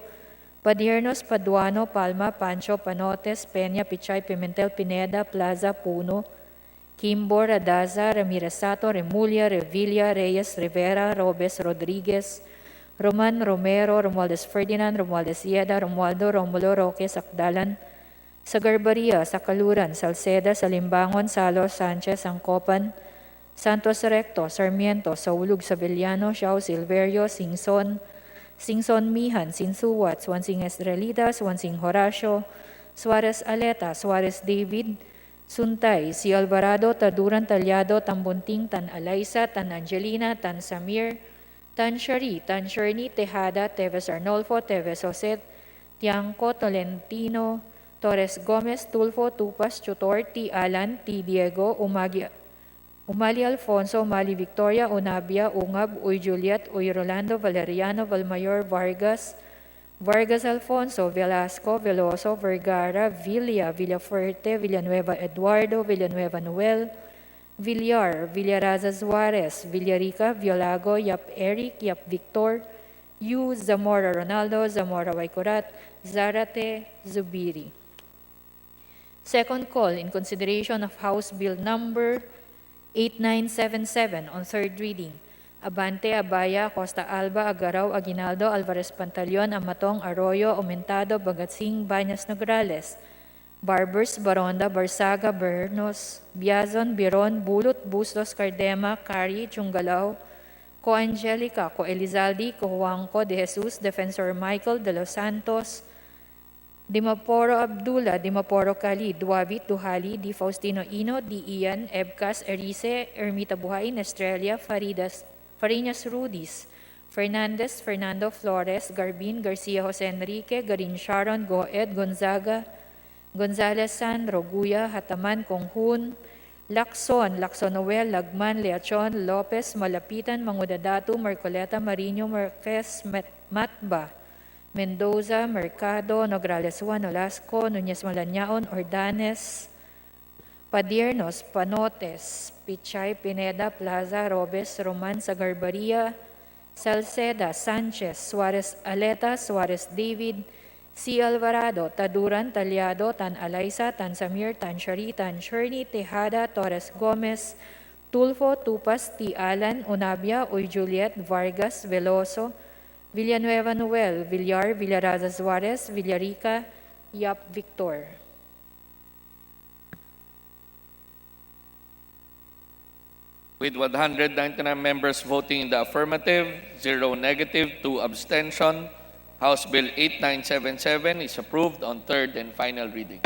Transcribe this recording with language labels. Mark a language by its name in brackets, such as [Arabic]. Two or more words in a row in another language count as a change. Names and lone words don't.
[English] Padiernos, Paduano, Palma, Pancho, Panotes, Peña, Pichay, Pimentel, Pineda, Plaza, Puno, Kimbo, Radaza, Ramirez Sato, Remulla, Revilla, Reyes, Rivera, Robes, Rodriguez, Roman, Romero, Romualdez Ferdinand, Romualdez Yeda, Romualdo, Romulo, Roque, Sakdalan, Sagarbaria, Sakaluran, Salceda, Salimbangon, Salo, Sanchez, Angcopan, Santos Recto, Sarmiento, Saulug, Savillano, Xiao, Silverio, Singson Mihan, Sinsuwat, Swansing Estrelita, Swansing Horacio, Suarez Aleta, Suarez David, Suntay, Si Alvarado, Taduran Talyado, Tambunting, Tan Alaysa, Tan Angelina, Tan Samir, Tan Shari, Tan Sherni, Tejada, Teves Arnolfo, Teves Jose, Tiangco, Tolentino, Torres Gomez, Tulfo, Tupas, Chutor, T. Alan, T. Diego, Umali Alfonso, Umali Victoria, Unabia, Ungab, Uy Juliet, Uy Rolando, Valeriano, Valmayor, Vargas, Vargas Alfonso, Velasco, Veloso, Vergara, Villa, Villafuerte, Villanueva Eduardo, Villanueva Noel, Villar, Villaraza Suarez, Villarica, Violago, Yap Eric, Yap Victor, Yu, Zamora Ronaldo, Zamora Waikurat, Zarate, Zubiri. Second call in consideration of House Bill Number 8977 on third reading. Abante, Abaya, Costa Alba, Agaraw, Aguinaldo, Alvarez Pantaleon, Amatong, Arroyo, Aumentado, Bagatsing, Bañas Nograles, Barbers, Baronda, Barsaga, Bernos, Biazon, Biron, Bulot, Bustos, Cardema, Cari, Chungalao, Co Angelica, Co Elizaldi, Co Juanco de Jesus, Defensor Michael de los Santos, Dimaporo Abdullah, Dimaporo Kali, Duabit, Duhali, Di Faustino Ino, Di Ian, Ebcas, Erice, Ermita Buhain, Estrella, Farinas Rudis, Fernandez, Fernando Flores, Garbin, Garcia Jose Enrique, Garin Sharon, Goed, Gonzaga, Gonzales Sandro, Guya, Hataman, Konghun, Lacson, Lacson Noel, Lagman, Leachon, Lopez, Malapitan, Mangudadatu, Marcoleta, Marino, Marquez, Matba, Mendoza, Mercado, Nograles Juan, Olasco, Nunez Malanyaon, Ordanes, Padiernos, Panotes, Pichay, Pineda, Plaza, Robes, Roman, Sagarbaria, Salceda, Sanchez, Suarez Aleta, Suarez David, C. Alvarado, Taduran, Talyado, Tan Alaysa, Tan Samir, Tan Shari, Tan Sherney, Tejada, Torres Gomez, Tulfo, Tupas, T. Alan, Unabia, Uy Juliet, Vargas, Veloso, Villanueva Noel, Villar, Villaraza Suarez, Villarica, Yap Victor. With 199 members voting in the affirmative, 0 negative, 2 abstention, House Bill 8977 is approved on third and final reading.